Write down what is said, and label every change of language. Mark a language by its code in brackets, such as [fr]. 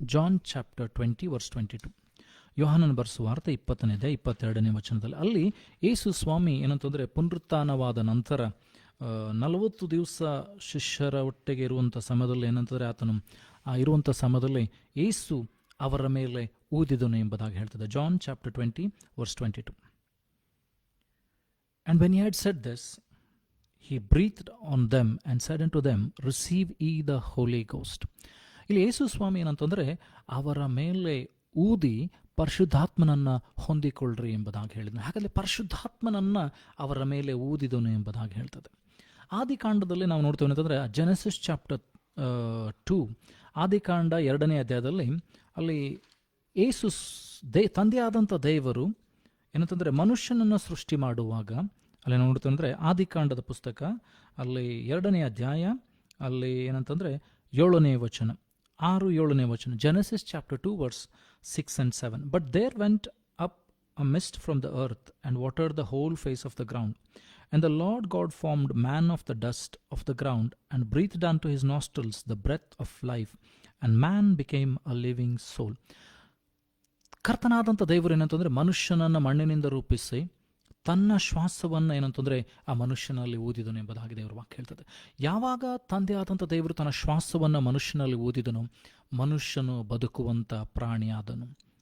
[kn] John chapter 20 verse 22. ಯೋಹಾನನ ಬರೆದ ಸುವಾರ್ತೆ 20ನೇ ಅಧ್ಯಾಯ 22ನೇ ವಚನದಲ್ಲಿ ಅಲ್ಲಿ ಯೇಸು ಸ್ವಾಮಿ ಏನಂತಂದರೆ ಪುನರುತ್ಥಾನವಾದ ನಂತರ 40 ದಿವಸ ಶಿಷ್ಯರ ಒಟ್ಟಿಗೆ ಇರುವಂಥ ಸಮಯದಲ್ಲಿ ಏನಂತಂದರೆ ಆತನು ಇರುವಂಥ ಸಮಯದಲ್ಲಿ ಯೇಸು ಅವರ ಮೇಲೆ ಊದಿದನು ಎಂಬುದಾಗಿ ಹೇಳ್ತದೆ. John chapter 20 verse 22. [en] And when he had said this, he breathed on them and said unto them, receive ye the Holy Ghost. [kn] ಇಲ್ಲಿ ಯೇಸು ಸ್ವಾಮಿ ಏನಂತಂದರೆ ಅವರ ಮೇಲೆ ಊದಿ ಪರಿಶುದ್ಧಾತ್ಮನನ್ನು ಹೊಂದಿಕೊಳ್ಳ್ರಿ ಎಂಬುದಾಗಿ ಹೇಳಿದನು. ಹಾಗಾದರೆ ಪರಿಶುದ್ಧಾತ್ಮನನ್ನು ಅವರ ಮೇಲೆ ಊದಿದನು ಎಂಬುದಾಗಿ ಹೇಳ್ತದೆ. ಆದಿಕಾಂಡದಲ್ಲಿ ನಾವು ನೋಡ್ತೇವೆ ಅಂತಂದರೆ ಜೆನೆಸಿಸ್ ಚಾಪ್ಟರ್ 2 ಆದಿಕಾಂಡ 2ನೇ ಅಧ್ಯಾಯದಲ್ಲಿ ಅಲ್ಲಿ ಯೇಸು ತಂದೆಯಾದಂಥ ದೇವರು ಏನಂತಂದರೆ ಮನುಷ್ಯನನ್ನು ಸೃಷ್ಟಿ ಮಾಡುವಾಗ ಅಲ್ಲಿ ನೋಡ್ತೇವೆ ಅಂದರೆ ಆದಿಕಾಂಡದ ಪುಸ್ತಕ ಅಲ್ಲಿ 2ನೇ ಅಧ್ಯಾಯ ಅಲ್ಲಿ ಏನಂತಂದರೆ 7ನೇ ವಚನ 6-7ನೇ ವಚನ. [en] Genesis chapter 2 verse 6 and 7. But there went up a mist from the earth and watered the whole face of the ground. And the Lord God formed man of the dust of the ground and breathed unto his nostrils the breath of life, and man became a living soul. [kn] ಕರ್ತನಾದಂಥ ದೇವರು ಏನಂತಂದರೆ ಮನುಷ್ಯನನ್ನು ಮಣ್ಣಿನಿಂದ ರೂಪಿಸಿ ತನ್ನ ಶ್ವಾಸವನ್ನು ಏನಂತಂದರೆ ಆ ಮನುಷ್ಯನಲ್ಲಿ ಊದಿದನು ಎಂಬುದಾಗಿ ದೇವರ ವಾಕ್ಯ ಹೇಳ್ತದೆ. ಯಾವಾಗ ತಂದೆಯಾದಂಥ ದೇವರು ತನ್ನ ಶ್ವಾಸವನ್ನು ಮನುಷ್ಯನಲ್ಲಿ ಊದಿದನು, ಮನುಷ್ಯನು ಬದುಕುವಂಥ ಪ್ರಾಣಿಯಾದನು.